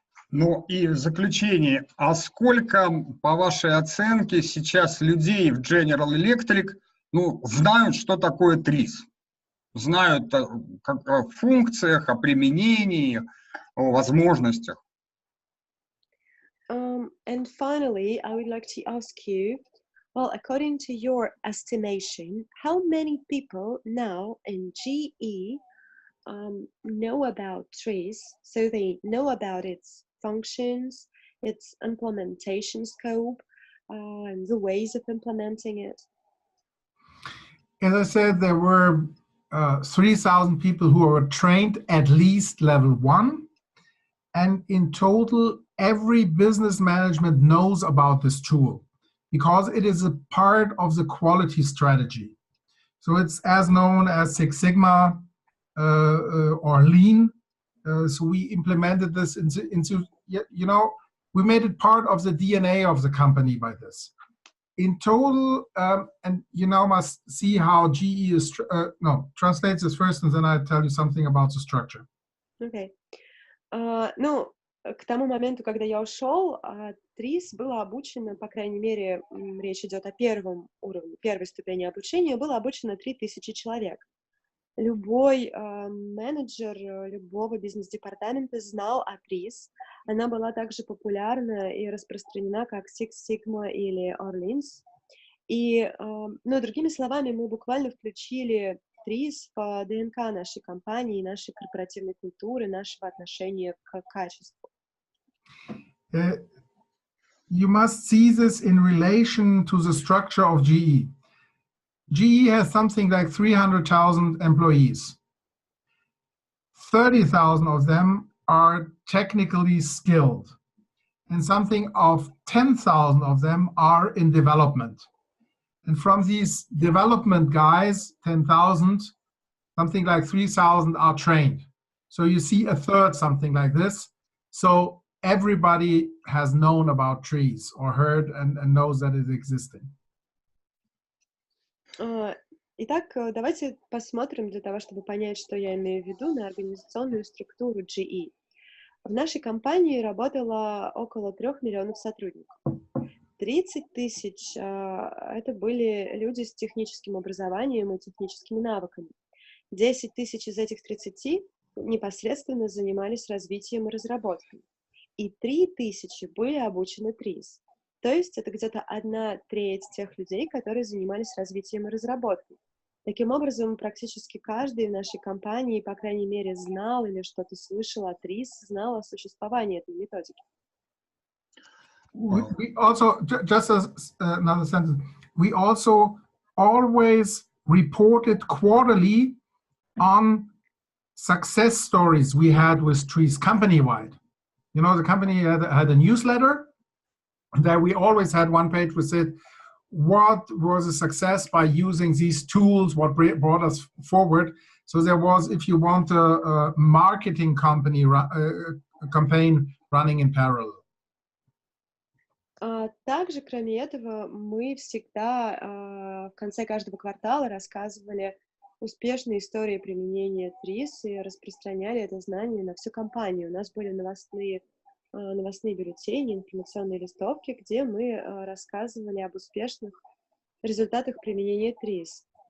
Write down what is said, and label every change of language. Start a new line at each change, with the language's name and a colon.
Russian: Ну и в заключение, а сколько, по вашей оценке, сейчас людей в General Electric знают, что такое ТРИЗ? Знают о функциях, о применении, о возможностях?
English: And finally, I would like to ask you, well, according to your estimation, how many people now in GE know about TRIZ? So they know about its functions, its implementation scope, and the ways of implementing it? As I said, there were 3,000 people who were trained at least level 1. And in total, every business management knows about this tool because it is a part of the quality strategy. So it's as known as Six Sigma or Lean. So we implemented this into, you know, we made it part of the DNA of the company by this. In total, and you now must see how GE is, translates this first, and then I'll tell you something about the structure. Okay.
Russian: Ну, к тому моменту, когда я ушел, ТРИЗ было обучено, по крайней мере, речь идет о первом уровне, первой ступени обучения, было обучено 3000 человек. Любой менеджер любого бизнес-департамента знал о ТРИЗ. Она была также популярна и распространена как Six Sigma или Orleans. И, другими словами, мы буквально включили ТРИЗ в ДНК нашей компании, нашей корпоративной культуры, нашего отношения к качеству.
English: You must see this in relation to the structure of GE. GE has something like 300,000 employees. 30,000 of them are technically skilled, and something of 10,000 of them are in development. And from these development guys, 10,000, something like 3,000 are trained. So you see a third, something like this. So everybody has known about trees or heard and knows that it existed.
Russian: Итак, давайте посмотрим для того, чтобы понять, что я имею в виду, на организационную структуру GE. В нашей компании работало около 3 миллионов сотрудников. 30 тысяч это были люди с техническим образованием и техническими навыками. 10 тысяч из этих 30 непосредственно занимались развитием и разработкой. И 3 тысячи были обучены ТРИЗ. То есть это где-то 1/3 тех людей, которые занимались развитием и разработкой. Таким образом, практически каждый в нашей компании, по крайней мере, знал или что-то слышал о ТРИЗ, знал о существовании этой методики.
English: We also, just as another sentence, we also always reported quarterly on success stories we had with trees company-wide. You know, the company had a newsletter that we always had one page which said, what was a success by using these tools, what brought us forward. So there was, if you want, a marketing company campaign running in parallel.
Russian: Также, кроме этого, мы всегда в конце каждого квартала рассказывали успешные истории применения ТРИЗ и распространяли это знание на всю компанию. У нас были новостные бюллетени, информационные листовки, где мы рассказывали об успешных результатах применения ТРИЗ.